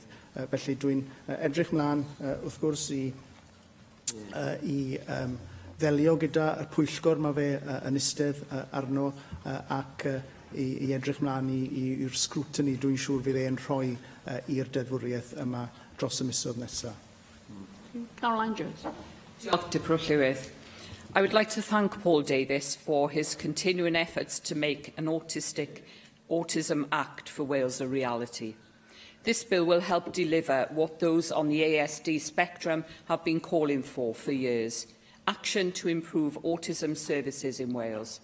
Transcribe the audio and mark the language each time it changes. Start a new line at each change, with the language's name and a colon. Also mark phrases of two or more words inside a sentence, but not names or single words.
Welsh: Felly dwi'n edrych mlaen, wrth gwrs, i ddelio gyda y pwyllgor mae fe yn eistedd arno, ac i edrych mlaen i'r scrutiny dwi'n siŵr fydd e'n rhoi i'r deddfwriaeth yma dros y misoedd nesaf. Caroline Jones. Diolch, Dipro Llywydd.
English: I would like to thank Paul Davies for his continuing efforts to make an Autism Act for Wales a reality. This bill will help deliver what those on the ASD spectrum have been calling for years. Action to improve autism services in Wales.